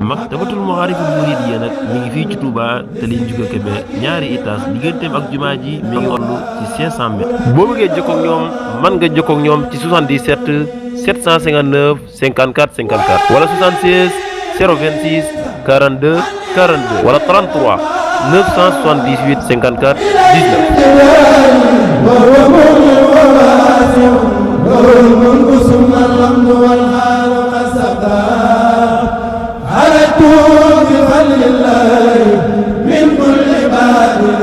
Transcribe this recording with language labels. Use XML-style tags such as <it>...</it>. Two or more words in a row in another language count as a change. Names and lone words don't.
<wo>Maktabatul Maariful Mouridiya nag mi ngi fii ci Touba, tali Ndiouga Kébé, ñaari étage, digganteem ak jumaa ji mi ngi toll ci cinq cents mètres. Boo bëggee jokkoo ak ñoom, mën nga jokkoo ak ñoom ci soixante-dix-sept sept cent cinquante-neuf cinquante-quatre cinquante-quatre wala soixante-seize zéro vingt-six quarante-deux quarante-deux wala trente-trois neuf cent soixante-dix-huit cinquante-quatre dix-neuf.</wo> <ar>وهو من الواسع، وهو من قسم الحمد والخير قد سبق. عليت بفضل الله من كل باب،</ar>